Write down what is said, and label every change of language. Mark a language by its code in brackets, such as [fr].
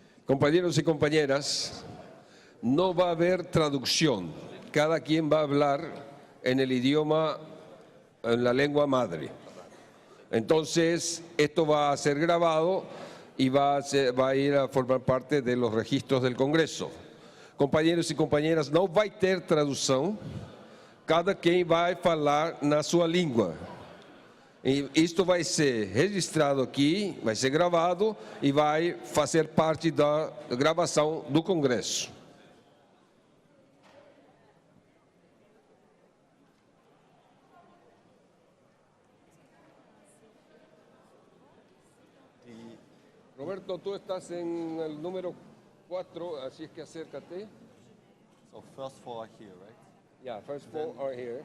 [es] Compañeros y compañeras, no va a haber traducción. Cada quien va a hablar en el idioma, en la lengua madre. Entonces, esto va a ser grabado y va a ir a formar parte de los registros del Congreso. [pt] Compañeros e compañeras, não vai ter tradução, cada quem vai falar na sua língua. E isto vai ser registrado aqui, vai ser gravado e vai fazer parte da gravação do Congresso. [es] Roberto, tú estás en el número 4, así es que acércate. [en] So first four are here, right? Yeah, first four are here.